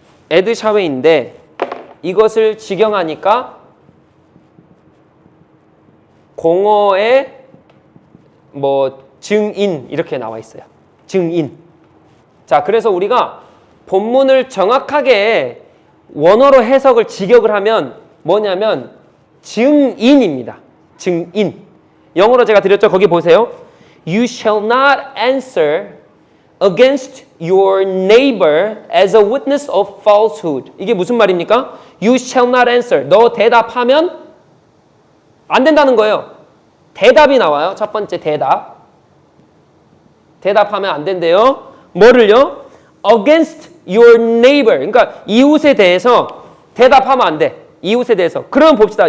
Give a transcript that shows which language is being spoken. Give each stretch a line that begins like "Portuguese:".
Korean: 에드 샤웨인데 이것을 직영하니까 공어에 증인 이렇게 나와 있어요. 증인. 자, 그래서 우리가 본문을 정확하게 원어로 해석을 직역을 하면 뭐냐면 증인입니다. 증인. 영어로 제가 드렸죠. 거기 보세요.
English: You shall not answer against your neighbor as a witness of falsehood.
Korean: 이게 무슨 말입니까?
English: You shall not answer.
Korean: 너 대답하면 안 된다는 거예요. 대답이 나와요. 첫 번째 대답. 대답하면 안 된대요. 뭐를요?
English: Against your neighbor.
Korean: 그러니까 이웃에 대해서 대답하면 안 돼. 이웃에 대해서. 그럼 봅시다.